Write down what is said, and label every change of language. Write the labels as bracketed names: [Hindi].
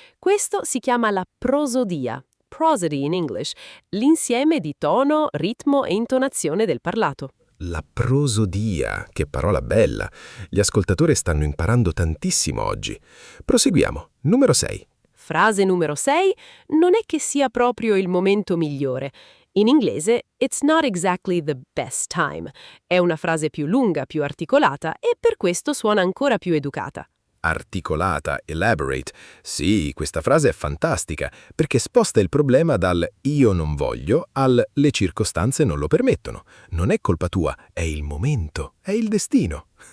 [Italian] Questo si chiama la prosodia, [English] prosody in English, [Italian] l'insieme di tono, ritmo e intonazione del parlato. La prosodia, che parola bella. Gli ascoltatori stanno imparando tantissimo oggi. Proseguiamo. Numero 6. Frase numero 6, non è che sia proprio il momento migliore. In inglese, [English] it's not exactly the best time. [Italian] È una frase più lunga, più articolata e per questo suona ancora più educata. Articolata, elaborate. Sì, questa frase è fantastica, perché sposta il problema dal io non voglio al le circostanze non lo permettono. Non è colpa tua, è il momento, è il destino.